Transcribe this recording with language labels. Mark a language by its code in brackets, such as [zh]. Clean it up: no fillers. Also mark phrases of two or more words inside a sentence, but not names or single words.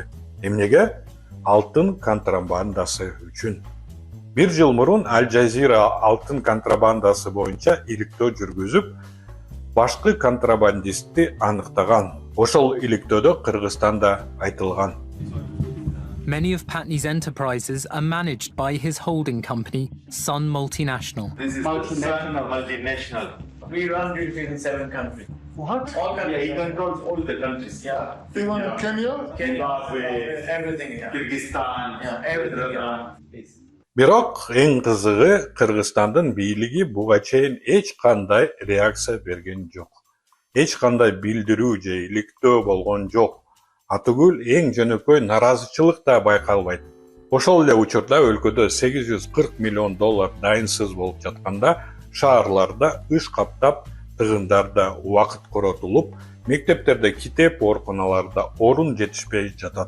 [ky] Эмнеге? Алтын контрабандасы үчүн. Бир жыл мурун Аль Жазира алтын контрабандасы боюнча иликтөө жүргүзүп, башкы контрабандистти аныктаган. Ошол иликтөөдө Кыргызстанда айтылган. [en] Many of Patni's enterprises are managed by his holding company, Sun Multinational. This is multinational. We run 157 countries. What? All countries. He controls all the countries. Yeah. Even Kenya? Zimbabwe, Everything. Yeah. Kyrgyzstan. Yeah, everything. Yeah. [ky] Бирок эң кызыгы Кыргызстандын бийлиги буга чейин эч кандай реакция берген жок. Эч кандай билдирүү же иликтөө болгон жок. Атүгүл эң жөнөкөй наразычылык да байкалбайт. Ошол эле учурда өлкөдө 840 миллион доллар дайынсыз болуп жатканда, шаарларда ыш каптап, тыгындарда убакыт коротулуп, мектептерде китеп, ооруканаларда орун жетишпей жатат.